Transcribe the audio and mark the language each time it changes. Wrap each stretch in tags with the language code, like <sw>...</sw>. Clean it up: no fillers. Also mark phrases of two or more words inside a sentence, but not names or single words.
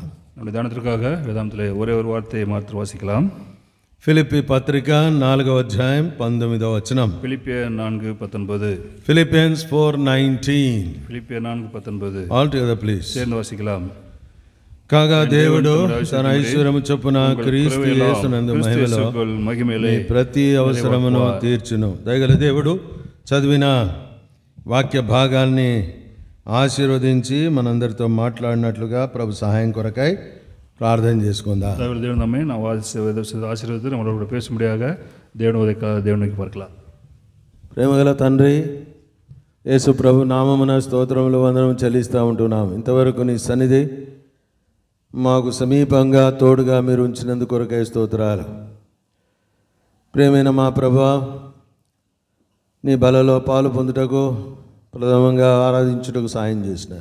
<ta>நம்முடைய தியானத்திற்காக வேதாந்தத்திலே ஒரே ஒரு வார்த்தையை மாத்திரம் வாசிக்கலாம்.</ta> <te>ఫిలిప్పీ పత్రిక 4వ అధ్యాయం 19వ వచనం.</te> <ta>பிலிப்பியர் 4:19.</ta> <en>Philippians 4:19.</en> <ta>பிலிப்பியர் 4:19.</ta> <en>All together please.</en> <ta>சேர்ந்து வாசிக்கலாம்.</ta> <te>కాగా దేవుడు తన ఐశ్వర్యము చొప్పున క్రీస్తు యేసునందు మహిమలో ప్రతి అవసరమును తీర్చును. దయగల దేవుడు చదివిన వాక్య భాగాల్ని ఆశీర్వదించి మనందరితో మాట్లాడినట్లుగా ప్రభు సహాయం కొరకై ప్రార్థన చేసుకుందాం.</te> <ta>దేవుడు நம்மை நான் ஆசீர்வதித்து நம்மளோட கூட பேசும்படியாக దేవుని பார்க்கலாம்.</ta> <te>ప్రేమగల తండ్రి, యేసు ప్రభు నామమున స్తోత్రములు వందనం చెల్లిస్తూ ఉంటున్నాం. ఇంతవరకు నీ సన్నిధి మాకు సమీపంగా తోడుగా మీరు ఉంచినందుకు కొరకై స్తోత్రాలు. ప్రియమైన మా ప్రభువా, నీ బలలో పాలు పొందుటకు ప్రథమంగా ఆరాధించుటకు సాయం చేసినారు.</te>